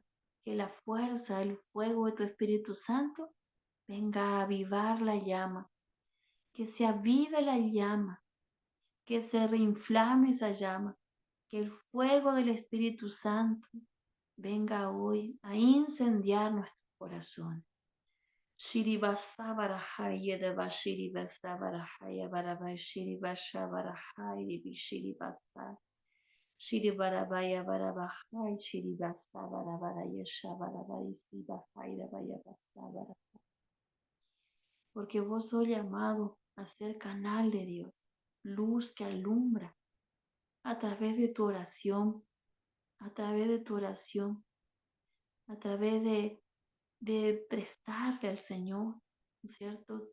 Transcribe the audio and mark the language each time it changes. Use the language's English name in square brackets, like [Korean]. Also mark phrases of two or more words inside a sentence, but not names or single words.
[Spanish] Que la fuerza, el fuego de tu Espíritu Santo venga a avivar la llama, que se avive la llama, que se reinflame esa llama, que el fuego del Espíritu Santo venga hoy a incendiar nuestro corazón. Shiribasa barahaya de bashiribasa barahaya baraba shiribasha barahaya bishiribasa shiribarabaya barabahaya shiribasa barabaraya shabarabaya sibahaya bayabasa barahaya. Porque vos sos llamado a ser canal de Dios, luz que alumbra a través de tu oración, a través de tu oración, a través de prestarle al Señor, ¿no es cierto?